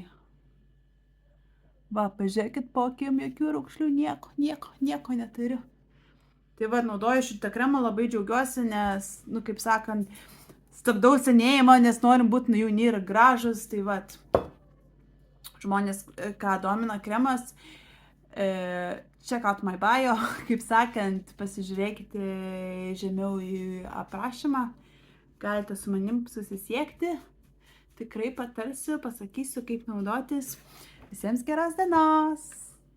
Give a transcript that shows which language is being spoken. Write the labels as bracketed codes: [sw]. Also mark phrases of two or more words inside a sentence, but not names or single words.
[lt] Va, pažiūrėkit, po akim jokių raukšlių, nieko neturiu. Tai va, naudoju šitą kremą, labai džiaugiuosi, nes, kaip sakant, stabdau senėjimą, nes norim būti jauni ir gražus. Tai va, žmonės, ką domina kremas, [en] check out my bio, [lt] kaip sakant, pasižiūrėkite žemiau į aprašymą, galite su manim susisiekti, tikrai patarsiu, pasakysiu, kaip naudotis. Visiems geros dienos!